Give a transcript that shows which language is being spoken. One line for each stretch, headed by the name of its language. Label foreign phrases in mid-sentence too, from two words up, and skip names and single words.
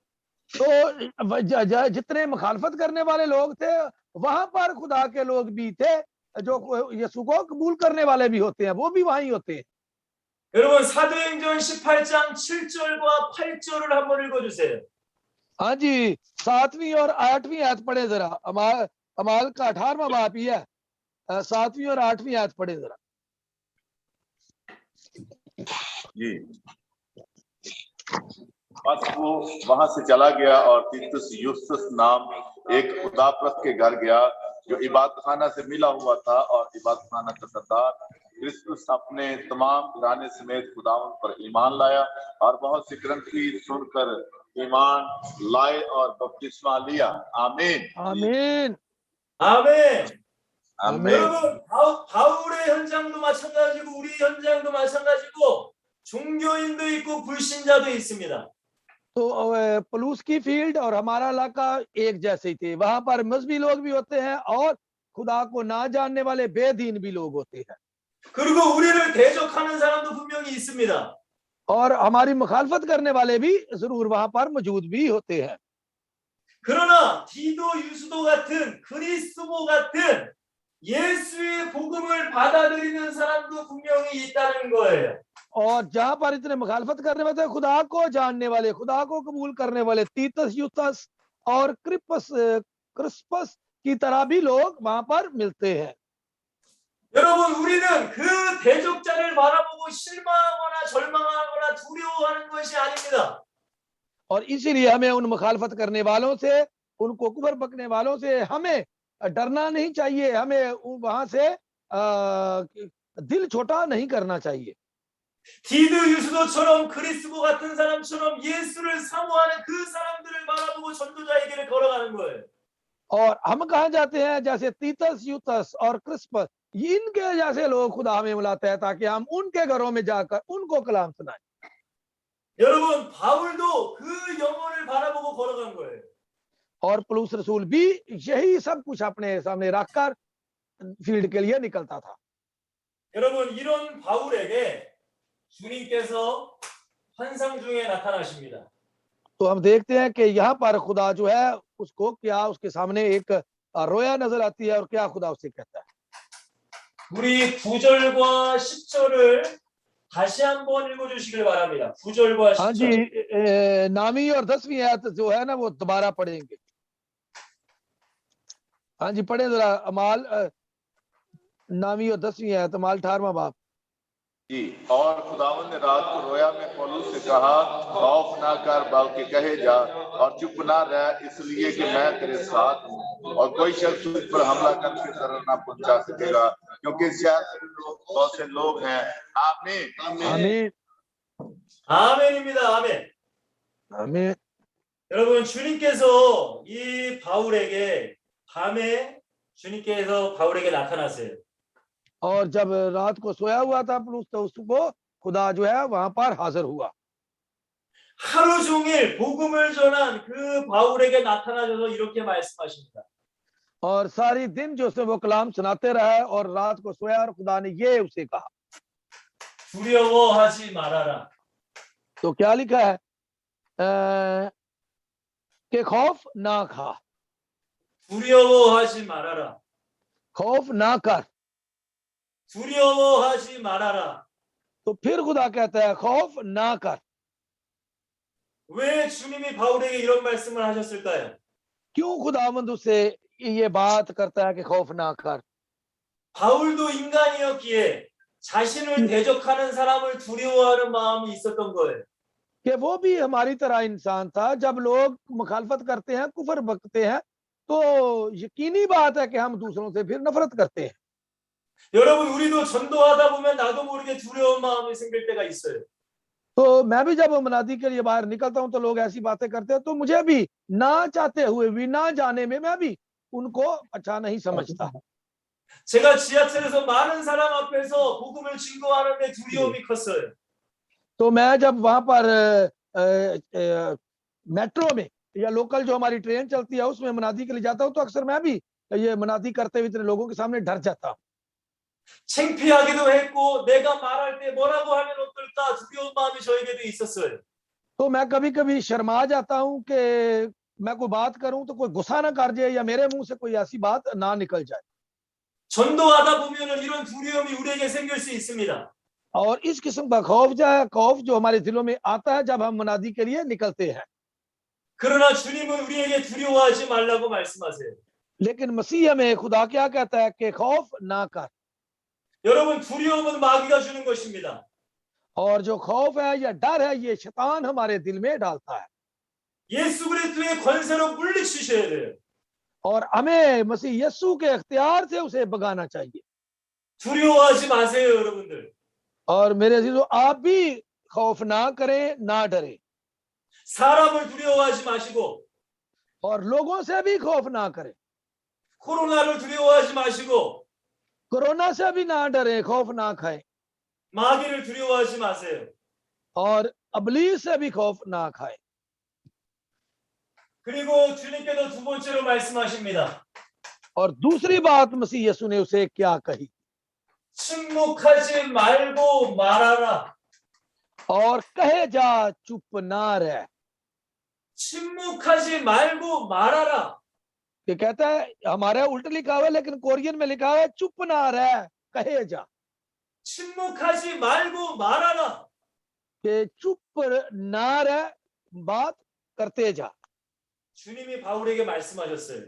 Hindi: तो जितने मुखालफत करने वाले लोग थे, वहां पर खुदा के लोग भी थे, जो यीशु को कबूल करने वाले भी होते हैं, वो भी वहीं होते हैं।
Korean: 여러분, 사도행전 18장 7절과 8절을 한번 읽어주세요.
Hindi: हाँ जी, 7वीं और 8वीं आयत पढ़े जरा। अमाल का 18वां बाप ही है, 7वीं और 8वीं आयत पढ़े जरा। जी, बस वो वहां से चला गया और तीतुस यूस्तुस नाम एक खुदाप्रस्त के घर गया जो इबादत खाना से मिला हुआ था, और इबादत खाना का सरदार क्रिस्टुस अपने तमाम घराने समेत खुदावन पर ईमान लाया और बहुत सी ग्रंथी सुनकर ईमान लाए और बपतिस्मा लिया। आमीन आमीन
Korean: 아멘.
Hindi: आमीन।
Korean: 여러분, 바울의 현장도 마찬가지고 우리 현장도 마찬가지고 종교인도 있고 불신자도 있습니다.
Hindi: तो पलूस की फील्ड और हमारा इलाका एक जैसे ही थे। वहां पर मजहबी लोग भी होते हैं और खुदा को ना जानने वाले बेदीन भी लोग होते हैं।
Korean: 그리고 우리를 대적하는 사람도 분명히 있습니다.
Hindi: और हमारी मुखालफत करने वाले भी जरूर वहां पर मौजूद भी होते हैं।
Korean: 그러나 디도 유수도 같은 그리스도 같은 예수의 복음을 받아들이는 사람도 분명히 있다는 거예요.
Hindi: और जहां पर इतने मुखालफत करने वाले, खुदा को जानने वाले, खुदा को कबूल करने वाले तीतस यूस्तस और क्रिस्पस की तरह भी लोग वहां पर मिलते हैं।
Korean: 여러분, 우리는 그 대적자를 바라보고 실망하거나 절망하거나 두려워하는 것이 아닙니다.
Hindi: और इसीलिए हमें उन मुखालफत करने वालों से, उनको कुफर बकने वालों से हमें डरना नहीं चाहिए। हमें वहां से दिल छोटा नहीं करना चाहिए।
Korean: 디도 유수도처럼 그리스도 같은 사람처럼 예수를 사모하는 그 사람들을 바라보고 전도자의 길을 걸어가는 거예요.
Hindi: और हम कहाँ जाते हैं? जैसे तीतस यूतस और क्रिस्पस, इनके जैसे लोग खुदा हमें बुलाते हैं ताकि हम उनके घरों में जाकर उनको कलाम सुनाएं।
Korean: 여러분, 바울도 그 영혼을 바라보고 걸어간 거예요.
Hindi: और पौलुस रसूल भी यही सब कुछ अपने सामने रखकर फील्ड के लिए निकलता था।
Korean: 여러분, 이런 바울에게 주님께서 환상 중에 나타나십니다.
Hindi: तो हम देखते हैं कि यहाँ पर खुदा जो है उसको क्या, उसके सामने एक रोया नजर आती है और क्या खुदा उससे कहता है।
Korean: 우리 9절과 10절을 다시 한번 읽어주시길 바랍니다. 9절과 10절.
Hindi: हाँ जी, 9वीं और 10वीं आयत जो है ना वो दोबारा पढ़ेंगे। हाँ जी, पढ़े जरा। अमाल 9वीं और 10वीं आयत, अमाल 18वां बाब। जी। और खुदावंद ने रात को रोया में पौलुस से कहा, खौफ ना कर बल्कि कहे जा और चुप ना रह, इसलिए कि मैं तेरे साथ हूँ और कोई शख्स तुझ पर हमला करके जरूर ना पहुंचा सकेगा, क्योंकि शहर बहुत से लोग हैं। आमीन। आमीन
Korean: 아멘입니다. 아멘.
Hindi: आमीन।
Korean: 여러분, 주님께서 이 바울에게 밤에 주님께서 바울에게 나타나세요.
Hindi: और जब रात को सोया हुआ था पौलुस तो उसको खुदा जो है वहां पर हाजिर हुआ
Korean: 하루 종일 복음을 전한 그 바울에게 나타나셔서 이렇게 말씀하십니다.
Hindi: और सारी दिन जो उसने वो कलाम सुनाते रहा और रात को सोया और खुदा ने ये उसे कहा।
Korean: 두려워하지 말아라.
Hindi: तो क्या लिखा है कि खौफ ना खा,
Korean: 두려워하지 말아라.
Hindi: खौफ ना कर।
Korean: 두려워하지 말아라.
Hindi: तो फिर खुदा कहता है खौफ ना कर।
Korean: 왜 주님이 바울에게 이런 말씀을 하셨을까요?
Hindi: क्यों खुदावंद उससे ये बात करता है कि खौफ ना कर?
Korean: 바울도 인간이었기에 자신을 대적하는 사람을 두려워하는 마음이 있었던 거예요.
Hindi: कि वो भी हमारी तरह इंसान था। जब लोग मुखालफत करते हैं, कुफर बकते हैं, तो यकीनी बात है कि हम दूसरों से फिर नफरत करते हैं।
Korean: 여러분, 우리도 전도하다 보면 나도 모르게 두려운 마음이 생길 때가 있어요.
Hindi: तो मैं भी जब मनादी के लिए बाहर निकलता हूं तो लोग ऐसी बातें करते हैं, तो मुझे भी ना चाहते हुए भी, ना जाने में मैं भी उनको अच्छा नहीं समझता।
Korean: 제가 지하철에서 많은 사람 앞에서 복음을 증거하는데 두려움이 컸어요.
Hindi: तो मैं जब वहां पर मेट्रो में या लोकल जो हमारी ट्रेन चलती है उसमें मनादी के लिए जाता हूं, तो अक्सर मैं भी ये मनादी करते हुए इतने लोगों के सामने डर जाता हूं।
Korean: 창피하기도 했고 내가 말할 때 뭐라고 하면 어떨까 두려운 마음이 저에게도 있었어요.
Hindi: तो मैं कभी कभी शर्मा जाता हूं कि मैं कोई बात करूं तो कोई गुस्सा ना कर जाए या मेरे मुंह से कोई ऐसी बात ना निकल जाए।
Korean: 전도하다 보면은 이런 두려움이 우리에게 생길 수 있습니다.
Hindi: और इस किस्म का खौफ जो हमारे दिलों में आता है जब हम मुनादी के लिए निकलते हैं।
Korean: 그러나 주님은 우리에게 두려워하지 말라고 말씀하세요.
Hindi: लेकिन मसीह में खुदा क्या कहता है कि खौफ ना कर।
Korean: 여러분, 두려움은 마귀가 주는 것입니다.
Hindi: और जो खौफ है या डर है ये शैतान हमारे दिल में डालता है
Korean: 예수 그리스도의 권세로 물리치셔야 돼요.
Hindi: और हमें मसीह यस्सु के इख्तियार से उसे भगाना चाहिए।
Korean: 두려워하지 마세요, 여러분들.
Hindi: और मेरे अजीजों, आप भी खौफ ना करें, ना डरें
Korean: 사람을 두려워하지 마시고
Hindi: और लोगों से भी खौफ ना करें।
Korean: 코로나를 두려워하지 마시고
Hindi: कोरोना से भी ना डरें, खौफ ना खाएं
Korean: 마귀를 두려워하지 마세요.
Hindi: और अबलीस से भी खौफ ना खाएं।
Korean: 그리고 주님께서 두 번째로 말씀하십니다.
Hindi: और दूसरी बात मसीह यीशु ने उसे क्या कही?
Korean: 침묵하지 말고 말하라.
Hindi: और कहे जा, चुप ना रह।
Korean: 침묵하지 말고 말하라.
Hindi: ये कहता है, हमारे उल्टा लिखा हुआ है लेकिन कोरियन में लिखा है चुप ना रह, कहे जा।
Korean: 침묵하지 말고 말하라.
Hindi: कि चुप ना रह, बात करते जा।
Korean: 주님이 바울에게 말씀하셨어요.